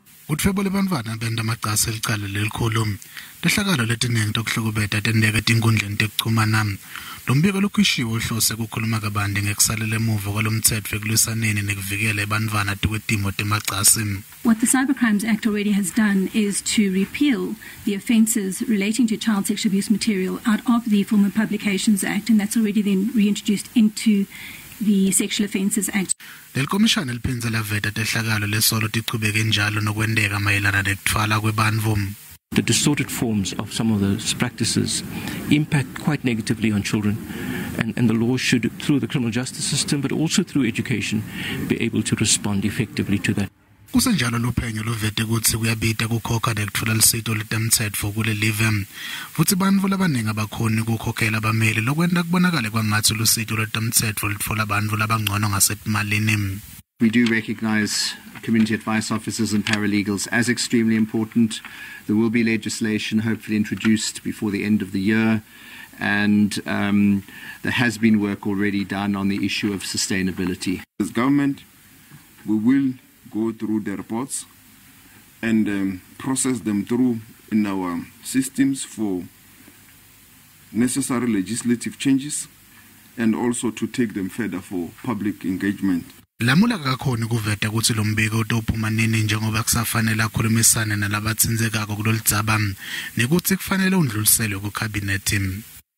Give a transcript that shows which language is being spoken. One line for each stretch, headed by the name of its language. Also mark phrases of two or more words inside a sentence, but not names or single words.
Swati: Utfebole bantwana benda amacasi elicala lelikhulu lehlakalo letiningi tokuhlukubeta tendeke tinkundleni tekuchumana. Lo mbiko lokhishwe uhlose kukhuluma kabanti ngekusalela emuva kwalomtsetfo ekulwisaneni nekuvikela ebantwana tikwetimo temacasi.
English: What the Cybercrimes Act already has done is to repeal the offences relating to child sexual abuse material out of the Former Publications Act, and that's already then reintroduced into the Sexual Offences Act.
Swati: Lekhomishana liphindze laveta tehlakalo lesolo tichubeke njalo nokwendeka mayelana nekutfwala kwebantfu.
English: The distorted forms of some of those practices impact quite negatively on children, and the law should, through the criminal justice system, but also through education, be able to respond effectively to that.
Swati: Kusenjalo lophenyo lovete kutsi kuyabita kukhokha nekutfula lisito letemtsetfo kulelive. Futsi bantfu labaningi abakhoni kukhokhela abameli lokwenta kubonakale kwangathi lusito letemtsetfo litfola bantfu labangcono ngasetimalini.
English: We do recognize community advice officers and paralegals as extremely important. There will be legislation hopefully introduced before the end of the year, and there has been work already done on the issue of sustainability. As government, we will go through the reports and process them through in our systems for necessary legislative changes and also to take them further for public engagement.
Swati: Lamula kakhona kuveta kutsi lo mbiko utophuma nini njengoba kusafanele akhulumisane nalabatsindzekako kulelidzaba nekutsi kufanele undluliselwe ku cabinet.